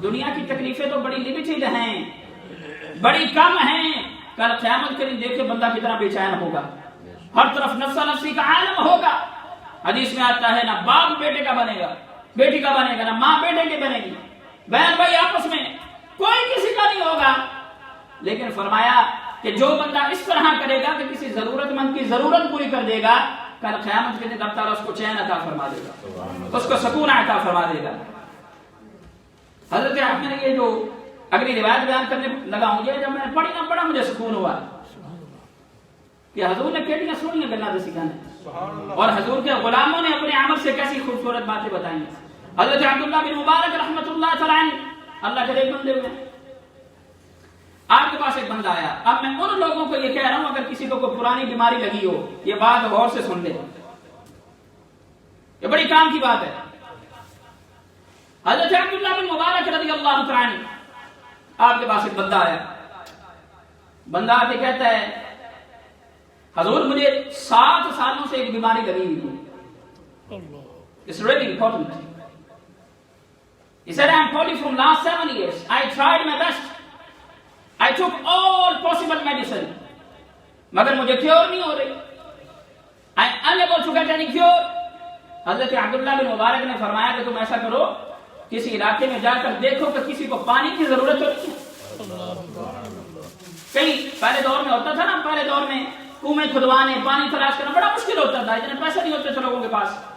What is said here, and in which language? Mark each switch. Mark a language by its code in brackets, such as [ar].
[ur] دنیا کی تکلیفیں تو بڑی لمیٹڈ ہیں، بڑی کم ہیں، کل قیامت کے دن دیکھے بندہ کتنا بے چین ہوگا، ہر طرف نفسا نفسی کا عالم ہوگا. حدیث میں آتا ہے نہ باپ بیٹے کا بنے گا، بیٹی کا بنے گا، نہ ماں بیٹے کی بنے گی، بہن بھائی آپس میں کوئی کسی کا نہیں ہوگا. لیکن فرمایا کہ جو بندہ اس طرح کرے گا کہ کسی ضرورت مند کی ضرورت پوری کر دے گا، کل قیامت کے دن رب تعالیٰ اس کو چین عطا فرما دے گا، اس کو سکون عطا فرما دے گا. حضرت آپ نے یہ جو اگلی روایت بیان کرنے لگا ہوں، یہ جب میں نے پڑھی نہ پڑھا مجھے سکون ہوا کہ حضور نے کیٹیاں سنی ہیں گلا سکھانے، اور حضور کے غلاموں نے اپنے عمل سے کیسی خوبصورت باتیں بتائیں. حضرت عبداللہ بن مبارک رحمۃ اللہ تعالیٰ عنہ اللہ کے ایک بندے ہوئے، آپ کے پاس ایک بندہ آیا. اب میں ان لوگوں کو یہ کہہ رہا ہوں اگر کسی کو کوئی پرانی بیماری لگی ہو، یہ بات غور سے سن لے، یہ بڑی کام کی بات ہے. حضرت عبداللہ بن مبارک رضی اللہ تعالیٰ عنہ آپ کے پاس ایک بندہ آیا. بندہ آ کے کہتا ہے حضور مجھے 7 سالوں سے ایک بیماری لگی ہوئی ہے. [en] It's really important. He said, I'm 40 from last 7 years. I tried my best. I took all possible medicine. [ur] مگر مجھے کیور نہیں ہو رہی. [en] I'm unable to get any cure. [ur] حضرت عبداللہ بن مبارک نے فرمایا کہ تم ایسا کرو، کسی علاقے میں جا کر دیکھو کہ کسی کو پانی کی ضرورت ہوتی ہے. کہیں پہلے دور میں ہوتا تھا نا، پہلے دور میں کنویں کھدوانے، پانی تلاش کرنا بڑا مشکل ہوتا تھا، اتنے پیسے نہیں ہوتے تھے لوگوں کے پاس.